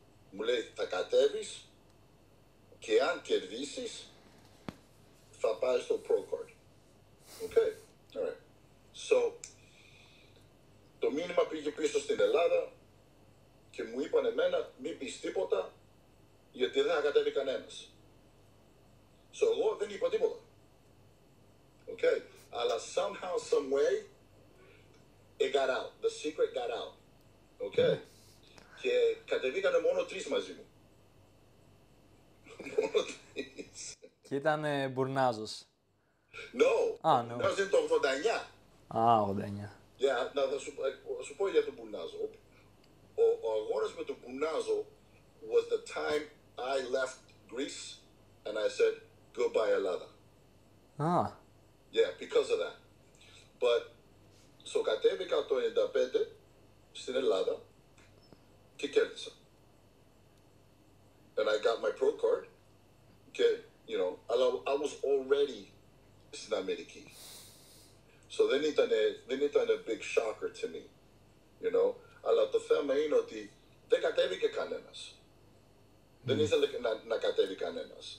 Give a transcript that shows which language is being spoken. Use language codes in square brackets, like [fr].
[el] Μου λέει θα κατέβεις και αν κερδίσεις θα πάρεις το Pro Card. Okay. Alright. So, το μήνυμα πήγε πίσω στην Ελλάδα και μου είπαν εμένα μην πεις τίποτα γιατί δεν θα κατέβει κανένας. So, εγώ δεν είπα τίποτα. [en] Okay. Αλλά somehow, some way, it got out. The secret got out. Okay. [el] Και κατεβήκανε μόνο 3 μαζί μου. Μόνο 3. Και ήταν Bournazos. [en] No. No. [el] Είναι το 89. 89. Yeah, θα σου πω για τον Bournazo. Ο αγώνας με τον Bournazo [en] was the time I left Greece and I said goodbye Ελλάδα. Yeah, because of that. But, so [el] κατέβηκα το 95 στην Ελλάδα και κέρδισα. [en] And I got my pro card και, you know, I was already [el] στην Αμερική. [en] So [el] δεν ήταν [en] a big shocker to me, you know. [el] Αλλά το θέμα είναι ότι δεν κατέβηκε κανένας. Δεν ήθελε να κατέβει κανένας.